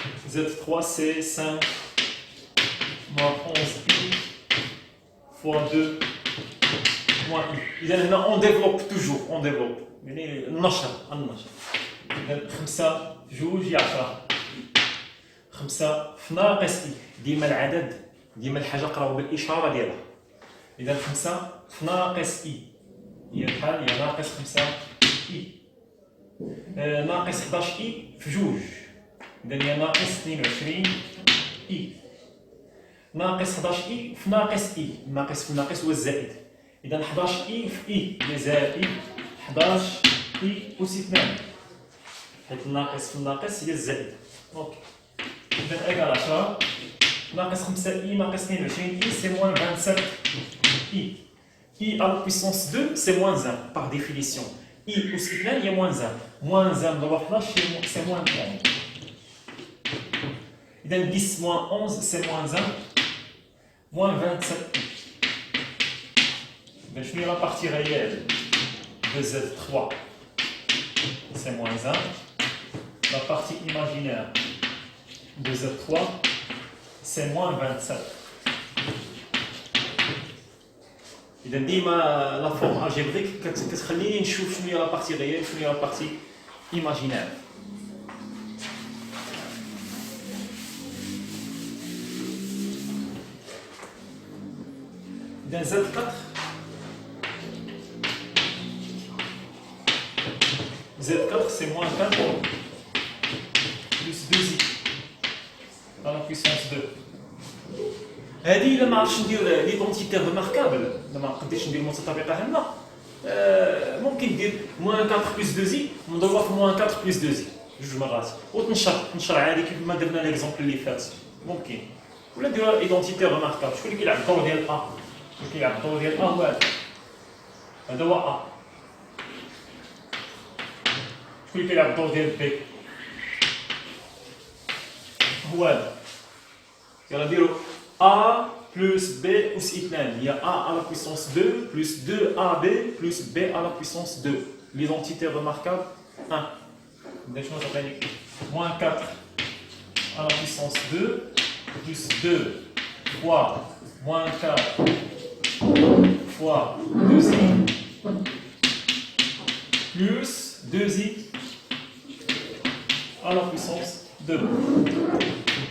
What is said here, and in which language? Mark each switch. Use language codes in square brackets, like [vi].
[fr] Z3 c'est 5 moins 11i fois 2 moins i. [ar] إذا هنا [fr] on développe toujours [ar] يعني النشر إذا 5 2 10 5 في ناقص i ديما العدد ديما الحاجة قراو بالإشارة ديالها. إذا 5 في ناقص i هي بحال هي ناقص 5 i ناقص 11 i في جوج. إذا هي ناقص 22 i ناقص 11 i في ناقص i الناقص في الناقص هو الزائد. إذا 11 i في i هي زائد 11 i أس 2 حيت الناقص في الناقص هي الزائد. أوكي. إذا إيكال 10 ناقص 5 i ناقص 22 i [fr] c'est moins 27 i. i à la puissance 2 c'est moins 1 par définition. [ar] i أس 2 هي moins 1. [fr] moins 1 ضرب 11 c'est moins 1. إذا 10 moins 11 c'est moins 1 moins 27 i. [ar] إذا شنو هي [fr] لا بارتي ريال de Z3 c'est moins 1. La partie imaginaire de Z3 c'est moins 27. [ar] إذا ديما لا فورم الجبريك كتخليني نشوف شنو هي لا بارتي ريال شنو هي لا بارتي ايماجينير. [fr] إذا Z4 c'est moins 4 plus 2i dans la puissance 2. [ar] هذه إلا ما عرفتش ندير ليدونتيتي ريماركابل إلا ما قدرتش ندير متطابقة هنا ممكن دير [fr] moins 4 plus 2i [ar] مضروبة في moins 4 plus 2i. جوج مرات وتنشر عادي كيف ما درنا ليكزومبل اللي فات ممكن ولا ديروا ايدونتيتي ريماركابل. شكون اللي كيلعب الدور ديال ا؟ شكون كيلعب الدور ديال ا؟ هو هذا هو ا. شكون اللي كيلعب الدور ديال بي؟ هو هذا. يلا نديرو [fr] a plus b [ar] أس 2 هي [fr] a à la puissance 2 plus 2ab plus b à la puissance 2. L'identité remarquable 1. [ar] شنو تعطيني؟ [fr] moins 4 à la puissance 2 plus 2 fois moins 4 fois 2i plus 2i à la puissance 2.